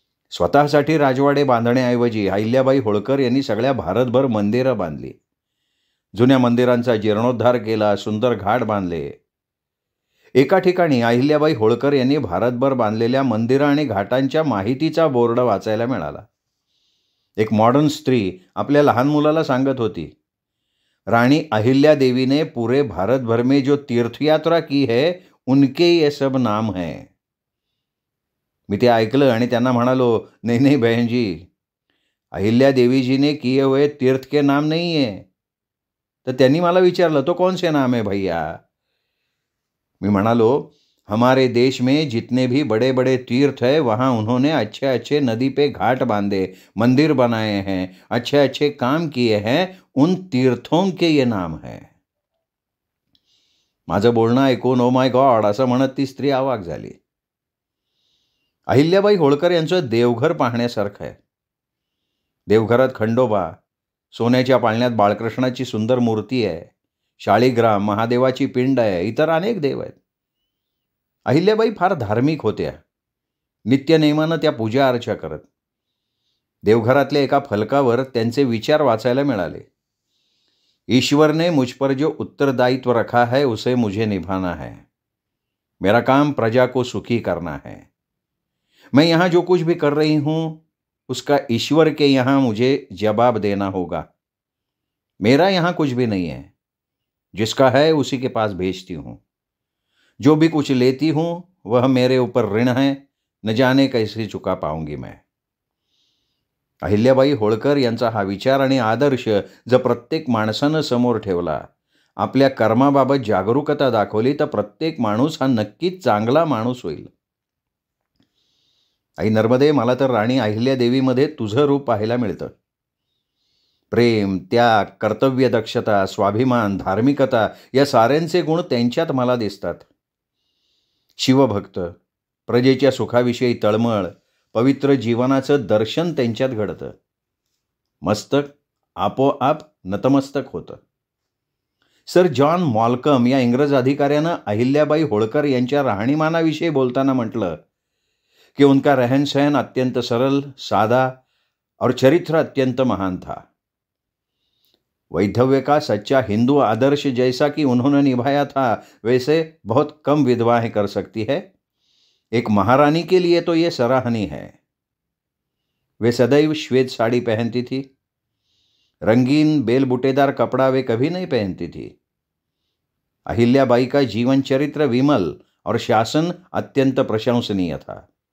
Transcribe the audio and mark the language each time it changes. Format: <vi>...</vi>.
<mr>स्वतःसाठी राजवाडे बांधण्याऐवजी अहिल्याबाई होळकर यांनी सगळ्या भारतभर मंदिरं बांधली. जुन्या मंदिरांचा जीर्णोद्धार केला, सुंदर घाट बांधले. एका ठिकाणी अहिल्याबाई होळकर यांनी भारतभर बांधलेल्या मंदिरं आणि घाटांच्या माहितीचा बोर्ड वाचायला मिळाला. एक मॉडर्न स्त्री आपल्या लहान मुलाला सांगत होती,</mr> <hi>राणी अहिल्या देवी ने पूरे भारत भर में जो तीर्थयात्रा की है उनके ये सब नाम है.</hi> <mr>मी ते ऐकलं आणि त्यांना म्हणालो,</mr> <hi>नहीं नहीं बहन जी, अहिल्या देवी जी ने किए हुए तीर्थ के नाम नहीं है.</hi> <mr>तर त्यांनी मला विचारलं,</mr> <hi>तो कौन से नाम है भैया? मैं</hi> <mr>म्हणालो,</mr> <hi>हमारे देश में जितने भी बड़े बड़े तीर्थ है वहाँ उन्होंने अच्छे अच्छे नदी पे घाट बांधे, मंदिर बनाए हैं, अच्छे अच्छे काम किए हैं, उन तीर्थों के ये नाम है.</hi> <mr>माझं बोलणं ऐकून ओ माय गॉड असं म्हणत ती स्त्री अवाक झाली. अहिल्याबाई होळकर यांचं देवघर पाहण्यासारखं आहे. देवघरात खंडोबा, सोन्याच्या पाळण्यात बाळकृष्णाची सुंदर मूर्ती आहे, शाळीग्राम, महादेवाची पिंड आहे, इतर अनेक देव आहेत. अहिल्याबाई फार धार्मिक होत्या. नित्यनेमानं त्या पूजा अर्चा करत. देवघरातल्या एका फलकावर त्यांचे विचार वाचायला मिळाले.</mr> <hi>ईश्वर ने मुझ पर जो उत्तरदायित्व रखा है उसे मुझे निभाना है. मेरा काम प्रजा को सुखी करना है. मैं यहाँ जो कुछ भी कर रही हूँ उसका ईश्वर के यहाँ मुझे जवाब देना होगा. मेरा यहाँ कुछ भी नहीं है, जिसका है उसी के पास भेजती हूँ. जो भी कुछ लेती हूँ वह मेरे ऊपर ऋण है, न जाने कैसे चुका पाऊंगी मैं.</hi> <mr>अहिल्याबाई होळकर यांचा हा विचार आणि आदर्श जर प्रत्येक माणसानं समोर ठेवला, आपल्या कर्माबाबत जागरूकता दाखवली, तर प्रत्येक माणूस हा नक्कीच चांगला माणूस होईल. आई नर्मदे, मला तर राणी अहिल्या देवीमध्ये तुझं रूप पाहायला मिळतं. प्रेम, त्याग, कर्तव्यदक्षता, स्वाभिमान, धार्मिकता या साऱ्यांचे गुण त्यांच्यात मला दिसतात. शिवभक्त, प्रजेच्या सुखाविषयी तळमळ, पवित्र जीवनाचं दर्शन त्यांच्यात घडतं. मस्तक आपोआप नतमस्तक होतं. सर जॉन मॉल्कम या इंग्रज अधिकाऱ्यानं अहिल्याबाई होळकर यांच्या राहणीमानाविषयी बोलताना म्हटलं कि</mr> <hi>उनका रहन सहन अत्यंत सरल, सादा और चरित्र अत्यंत महान था. वैधव्य का सच्चा हिंदू आदर्श जैसा कि उन्होंने निभाया था वैसे बहुत कम विधवाएं कर सकती है. एक महारानी के लिए तो ये सराहनीय है। वे सदैव श्वेत साड़ी पहनती थी। रंगीन बेल बूटेदार कपड़ा वे कभी नहीं पहनती थी। अहिल्याबाई का जीवन चरित्र विमल और शासन अत्यंत प्रशंसनीय था।</hi>